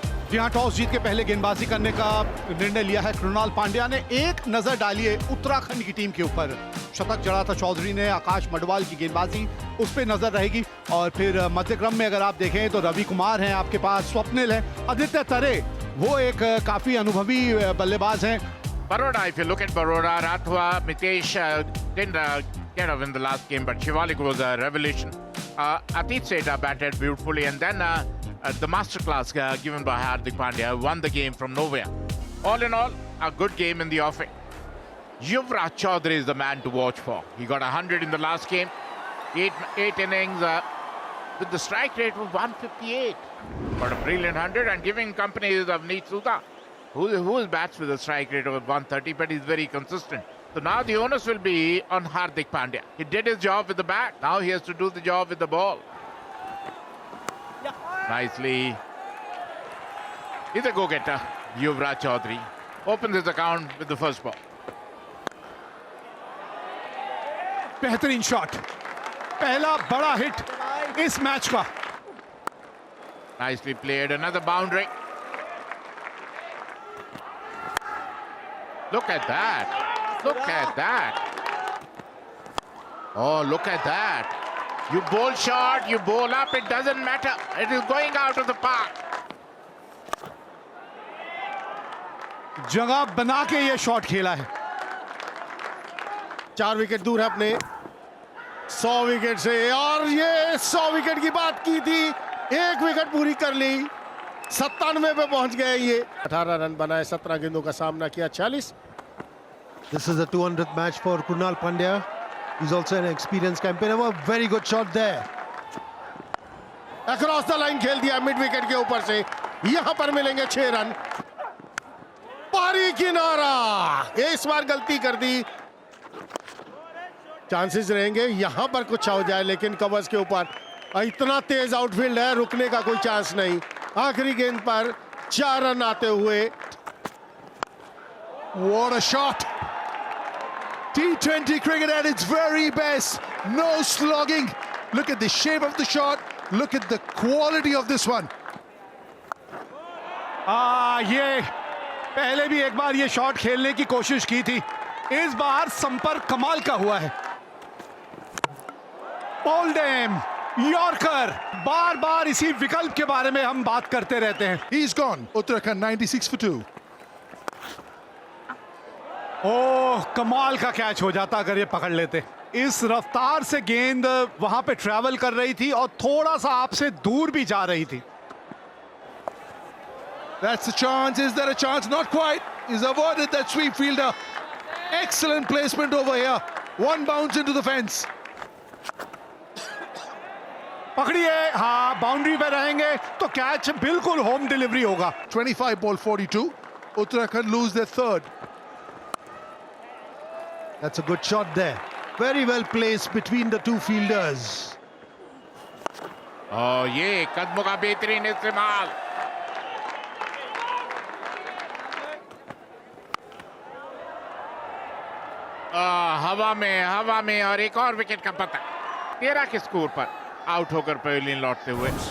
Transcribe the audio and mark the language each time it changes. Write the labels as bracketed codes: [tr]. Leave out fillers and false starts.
[hi] जी हाँ, टॉस जीत के पहले गेंदबाजी करने का निर्णय लिया है कृणाल पांड्या ने। एक नजर डालिए उत्तराखंड की टीम के ऊपर, शतक जड़ा था चौधरी ने, आकाश मडवाल की गेंदबाजी उस पर नजर रहेगी। और फिर मध्यक्रम में अगर आप देखें तो रवि कुमार हैं आपके पास, स्वप्निल है, आदित्य तरे वो एक काफी अनुभवी बल्लेबाज हैं। [en] Baroda, if you look at Baroda, Rathwa, Mitesh didn't get up in the last game, but Shivalik was a revelation. Atit Seda batted beautifully, and then the masterclass given by Hardik Pandya won the game from nowhere. All in all, a good game in the offing. Yuvraj Chaudhary is the man to watch for. He got 100 in the last game, eight innings with the strike rate of 158. Got a brilliant 100 and giving company is Avneet Sudha, who bats with a strike rate of 130, but he's very consistent. So now the onus will be on Hardik Pandya. He did his job with the bat. Now he has to do the job with the ball. Nicely. He's a go-getter. Yuvraj Chaudhary opens his account with the first ball. [hi] बेहतरीन shot, पहला बड़ा hit इस match का। [en] Nicely played. Another boundary. Look at that. Look at that. Oh, look at that. You bowl short, you bowl up, it doesn't matter. It is going out of the park. [hi] जगह बना के ये shot खेला है। 4 wicket दूर है अपने 100 wicket से, और ये 100 विकेट की बात की थी, 1 विकेट पूरी कर ली, 97 पे पहुंच गए। ये 18 रन बनाए, 17 गेंदों का सामना किया, 40। [en] This is the 200th match for Krunal Pandya. He's also an experienced campaigner. A very good shot there. [hi] Across the line खेल दिया मिड विकेट के ऊपर से, यहां पर मिलेंगे 6 रन। पारी किनारा, इस बार गलती कर दी। चांसेस रहेंगे यहां पर कुछ हो जाए, लेकिन कवर्स के ऊपर इतना तेज आउटफील्ड है, रुकने का कोई चांस नहीं। आखिरी गेंद पर 4 रन आते हुए। [en] What a shot! T20 cricket at its very best. No slogging. Look at the shape of the shot. Look at the quality of this one. [hi] ये पहले भी एक बार ये शॉट खेलने की कोशिश की थी, इस बार संपर्क कमाल का हुआ है। ओल्डेम यॉर्कर, बार बार इसी विकल्प के बारे में हम बात करते रहते हैं। [en] He's gone. Uttarakhand 96 for 2. [hi] ओह, कमाल का कैच हो जाता अगर ये पकड़ लेते। इस रफ्तार से गेंद वहां पे ट्रैवल कर रही थी और थोड़ा सा आपसे दूर भी जा रही थी। [en] That's the chance. Is there a chance? Not quite. He's avoided that sweep fielder. Excellent placement over here. One bounce into the fence. [hi] पकड़िए, हाँ, बाउंड्री पे रहेंगे तो कैच बिल्कुल होम डिलीवरी होगा। [en] 25 ball 42. Uttarakhand lose their third. That's a good shot there. Very well placed between the two fielders. [hi] Oh, ये कदमों का बेहतरीन इस्तेमाल। हवा में और एक और विकेट का पता। 13 के स्कोर पर आउट होकर पवेलियन लौटते हुए।